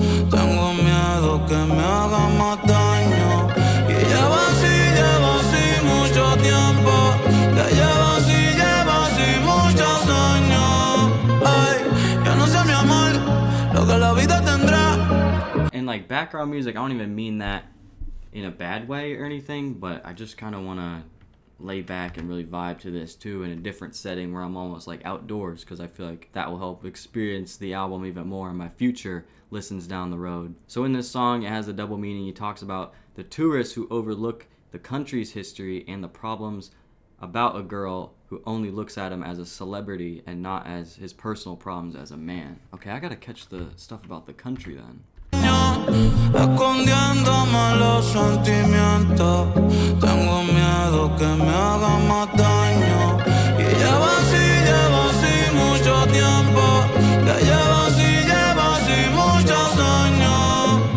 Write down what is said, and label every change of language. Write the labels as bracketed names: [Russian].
[Spanish] Tengo miedo que me haga más daño. Y lleva así mucho tiempo, que lleva así muchos años. Ay, yo no sé, mi amor, lo que la vida tendrá. [English] And like background music, I don't even mean that in a bad way or anything, but I just kind of want to lay back and really vibe to this too in a different setting where I'm almost like outdoors, because I feel like that will help experience the album even more in my future listens down the road. So in this song, it has a double meaning. He talks about the tourists who overlook the country's history and the problems about a girl who only looks at him as a celebrity and not as his personal problems as a man. Okay, I gotta catch the stuff about the country then. [Spanish] Escondiéndome los sentimientos, tengo miedo que me haga más daño. Y lleva así mucho tiempo, que lleva así muchos años.